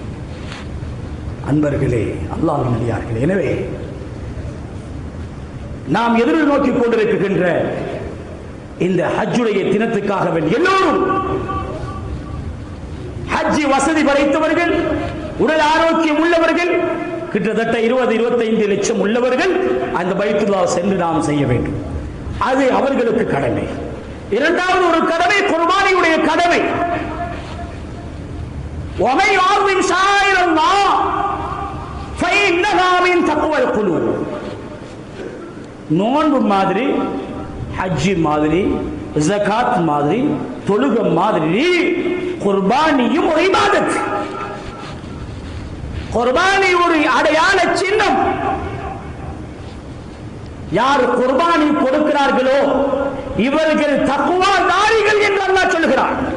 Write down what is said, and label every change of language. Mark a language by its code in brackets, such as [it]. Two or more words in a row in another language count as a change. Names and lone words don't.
[ta] அன்பர்களே, அல்லாஹ்வின் அடியார்களே, எனவே நாம் எதிர்நோக்கி கொண்டிருக்கின்ற இந்த ஹஜ்ஜுடைய தினத்துக்காக எல்லோரும் ஹஜ் வசதி படைத்தவர்கள், உடல் ஆரோக்கியம் உள்ளவர்கள், கிட்டத்தட்ட 20-25 லட்சம் உள்ளவர்கள் அந்த பைத்துல்லாஹ் சென்று நாம் செய்ய வேண்டும். அது அவர்களுக்கு கடமை. இரண்டாவது ஒரு கடமை குர்பானியுடைய கடமை. [ar] وَمَنْ يُعَظِّمْ شَعَائِرَ اللَّهِ فَإِنَّهَا مِنْ تَقْوَى الْقُلُوبِ. [ta] நோன்பு மாதிரி, ஹஜ் மாதிரி, ஜகாத் மாதிரி, தொழுகை மாதிரி குர்பானியும் ஒரு இபாதத். குர்பானி ஒரு அடையாள சின்னம். யார் குர்பானி கொடுக்கிறார்களோ இவர்கள் தக்வாதாரிகள் என்று அல்லாஹ் சொல்கிறார்.